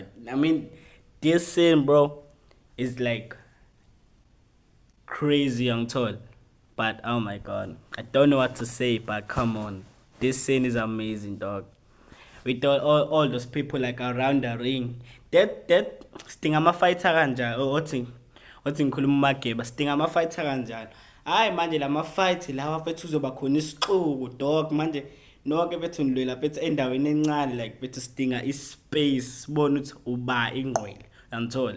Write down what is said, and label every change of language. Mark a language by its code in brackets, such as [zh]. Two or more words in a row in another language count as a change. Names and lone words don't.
[en] I mean, this scene, bro, is like crazy, I'm told. But oh my god, I don't know what to say. But come on, this scene is amazing, dog. With all those people like around the ring, that sting [zu] ama-fighter kanjani othi ngikhuluma umageba sting ama-fighter kanjani. Hayi manje lama-fight lawa fethu uzoba khona isixuku, dog. Manje nonke bethu nilwela bethu endaweni encane like bethu sidinga ispace sibone ukuthi uba ingqwele, uyangithola.